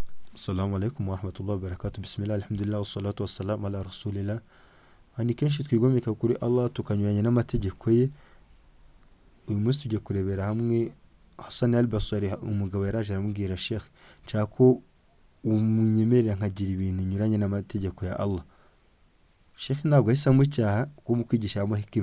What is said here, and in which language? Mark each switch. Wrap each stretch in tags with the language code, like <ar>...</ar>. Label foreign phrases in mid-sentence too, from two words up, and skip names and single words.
<ar>السلام عليكم ورحمة الله وبركاته. بسم الله، الحمد لله، والصلاة والسلام على رسول الله.</ar> <rw>Ni kenshi twigomeka kuri Allah tukanyuranya n'amategeko ye. Uyu munsi tujya kurebera hamwe Hassan al-Basri, umugabo yaraje aramubwira Sheikh, nshaka ko umunyemerera nkagira ibintu nyuranye n'amategeko ya Allah. Sheikh ntabwo ahise amucyaha kuko mu kwigisha hikima.</rw>